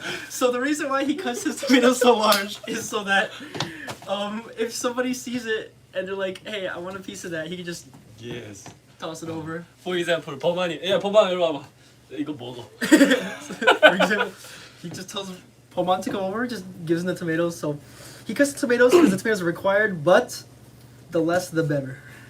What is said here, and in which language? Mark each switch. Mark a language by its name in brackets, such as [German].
[English] So the reason why he cuts his tomatoes so large is so that if somebody sees it and they're like, hey, I want a piece of that, he can just toss it over. For example, [Korean] 범한이 범한 이리 와봐. 이거 먹어. [English] For example, he just tells Pomon to come over, just gives him the tomatoes. So he cuts the tomatoes because the tomatoes are required, but the less the better.